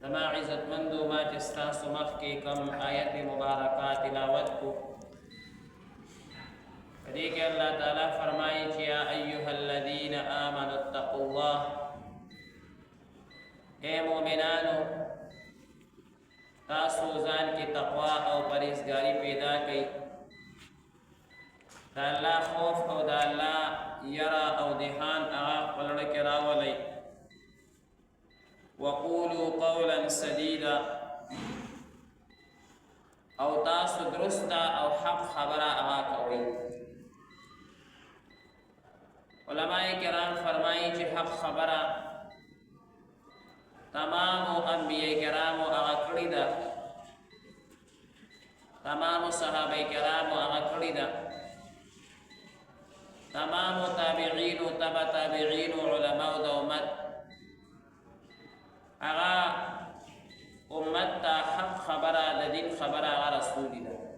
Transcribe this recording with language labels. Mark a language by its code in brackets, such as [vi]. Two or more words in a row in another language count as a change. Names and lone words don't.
[ps] زما عزتمندو ما چې ستاسو مخکې کوم آیت مبارکه تلاوت کو په دې کې الله تعالی فرمایي چې [ar] یا ایها الذین آمنوا اتقوا الله [ps] اے مؤمنانو تاسو ځان کې تقوا او پرهیزګاري پیدا کړئ د الله خوف او د الله یرا او دهان هغه خپل زړه کې راولئ [ar] وقولوا قولا سديدا [ps] او تاسو درسته او حق خبره هغه کوئ علماء کرام فرمایي چې حق خبره تمام انبیاء کرامو هغه کړې ده تمام صحابه کرامو هغه کړې ده تمام تابعین او تبع تابعین علماء د امت هغه امت ته حق خبره د دین خبره هغه رسول ده